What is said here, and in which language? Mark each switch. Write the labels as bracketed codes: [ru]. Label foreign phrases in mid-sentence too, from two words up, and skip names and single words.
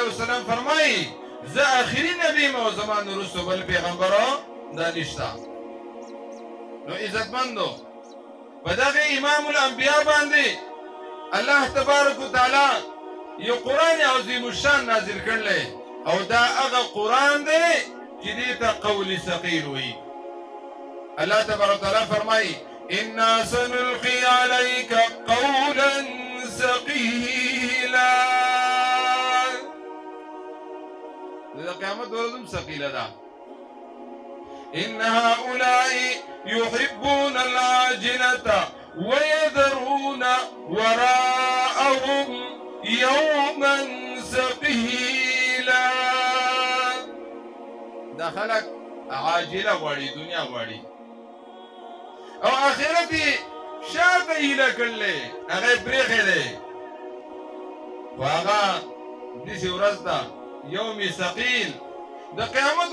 [ps] وسلم فرمایي زه آخري نبی یم او زما نه وروسته بل پیغمبره دا نشته نو عزتمندو په دغه امام الانبیا باندې الله تبارک وتعالی یو قرآن عظیم الشان نازل کړلی او دا هغه قرآن دی چې دې ته قول ثقیل وایي الله تبارک وتعالی فرمایي [ar] انا سنلقي عليك قولا ثقيلا [ps] د قیامت ورځ هم ثقیله ده [ar] ان هؤلاء يحبون العاجلة ويذرون وراءهم يوما ثقيلا [ps] دا خلق عاجله غواړي دنیا غواړي او آخرت یې شاته هیله کړلې هغه یې پرېښی دی خو هغه داسې ورځ ده [ar] یوم ثقیل [ps] د قیامت